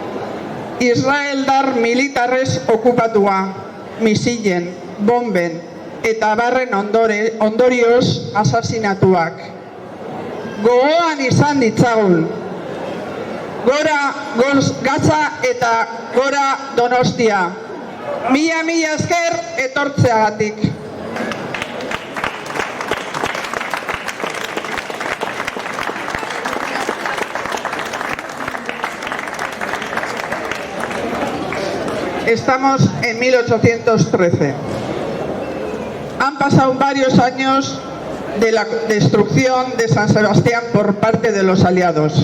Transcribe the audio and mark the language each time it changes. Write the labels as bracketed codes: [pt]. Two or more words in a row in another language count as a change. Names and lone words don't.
[eu] Israeldar militarrez okupatua, misilen, bomben, eta barren ondorioz asasinatuak. Gogoan izan ditzagun. Gora Gaza eta gora Donostia. Mila esker etortzeagatik. [es] Estamos en 1813. Han pasado varios años de la destrucción de San Sebastián por parte de los aliados.